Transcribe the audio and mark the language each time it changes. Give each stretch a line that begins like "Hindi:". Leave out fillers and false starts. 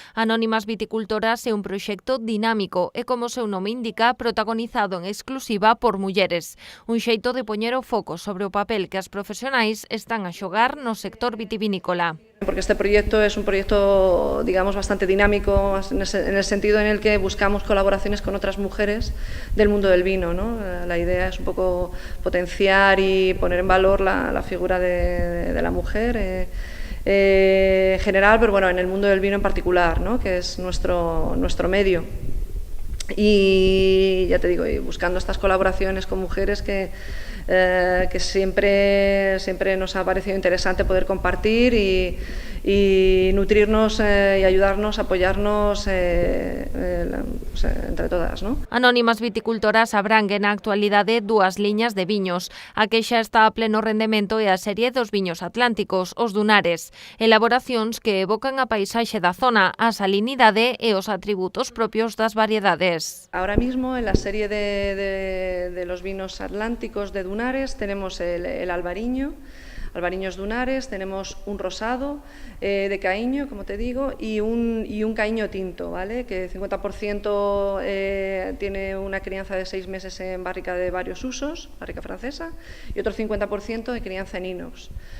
Galician: Anónimas Viticultoras é un proxecto dinámico e, como o seu nome indica, protagonizado en exclusiva por mulleres. Un xeito de poñer o foco sobre o papel que as profesionais están a xogar no sector vitivinícola.
Spanish: Porque este proyecto es un proyecto, digamos, bastante dinámico en el sentido en el que buscamos colaboraciones con otras mujeres del mundo del vino, ¿no? La idea es un poco potenciar y poner en valor la figura de la mujer en general, pero bueno, en el mundo del vino en particular, ¿no? Que es nuestro medio. Y ya te digo, y buscando estas colaboraciones con mujeres que siempre nos ha parecido interesante poder compartir y nutrirnos y ayudarnos, apoyarnos entre todas, ¿no?
Galician: Anónimas Viticultoras abrangue na actualidade dúas liñas de viños. A que xa está a pleno rendemento é a serie dos viños atlánticos, os dunares, elaboracións que evocan a paisaxe da zona, a salinidade e os atributos propios das variedades.
Spanish: Ahora mismo en la serie de los vinos atlánticos de Dunares tenemos el albariño, albariños dunares, tenemos un rosado de caíño, como te digo, y un caíño tinto, ¿vale? Que 50% tiene una crianza de 6 meses en barrica de varios usos, barrica francesa, y otro 50% de crianza en inox.